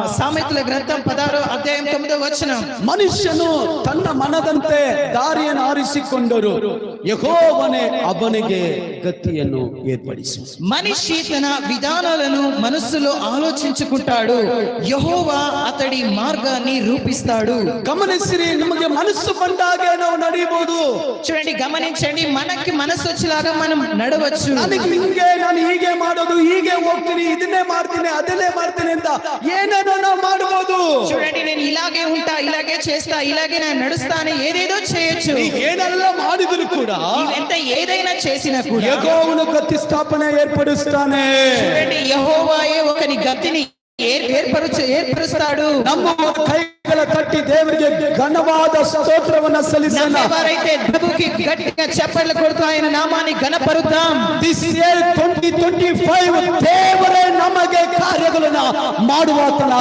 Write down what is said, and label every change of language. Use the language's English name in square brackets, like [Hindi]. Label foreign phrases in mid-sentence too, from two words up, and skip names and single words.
[Telugu] సామెతల గ్రంథం 16వ అధ్యాయం 9వ వచనం. [Kannada] ಮನುಷ್ಯನು ತನ್ನ ಮನದಂತೆ ದಾರಿಯನ್ನು ಆರಿಸಿಕೊಂಡರು, ಯೆಹೋವನೇ ಅವನಿಗೆ ಗತಿಯನ್ನು ಏರ್ಪಡಿಸು. [Telugu] మనిషి తన విధానాలను మనస్సులో ఆలోచించుకుంటాడు, యెహోవా అతడి మార్గాన్ని రూపిస్తాడు. [Kannada] ಗಮನಿಸಿರಿ, ನಿಮಗೆ ಮನಸ್ಸು ಬಂದಾಗೆ ನಾವು ನಡೆಯಬಹುದು. [Telugu] చూడండి, గమనించండి, మనకి మనసు వచ్చేలాగా మనం నడవచ్చు. [Kannada] ನನಗೆ ಹಿಂಗೆ, ನಾನು ಹೀಗೆ ಮಾಡೋದು, ಹೀಗೆ ಹೋಗ್ತೀನಿ, ಇದನ್ನೇ ಮಾಡ್ತೀನಿ, ಅದನ್ನೇ ಮಾಡ್ತೀನಿ ಅಂತ ಏನೇನೋ ನಾವು ಮಾಡಬಹುದು. [Telugu] చూడండి, నేను ఇలాగే ఉంటా, ఇలాగే చేస్తా, ఇలాగే నేను నడుస్తాను, ఏదేదో చేయొచ్చు. [Kannada] ಏನೆಲ್ಲ ಮಾಡಿದ್ರು ಕೂಡ [Telugu] ఎంత ఏదైనా చేసినా కూడా [Kannada] ಯೆಹೋವನು ಗತಿ ಸ್ಥಾಪನೆ ಏರ್ಪಡಿಸ್ತಾನೆ. [Telugu] చూడండి, యెహోవాయే ఒకని గతిని ఏర్పరుస్తాడు. [Kannada] ನಮ್ಮ ಕೈಗಳ ತಟ್ಟಿ ದೇವರಿಗೆ ಘನವಾದ ಸ್ತೋತ್ರವನ್ನು ಸಲ್ಲಿಸೋಣ. [Telugu] ఎవరైతే ప్రభుకి గట్టిగా చప్పట్లు కొడుతూ ఆయన నామాన్ని ఘనపరుద్దాం. [English] This year [Kannada] 2025 ದೇವರೇ ನಮಗೆ ಕಾರ್ಯಗಳನ್ನು ಮಾಡುವಾತನ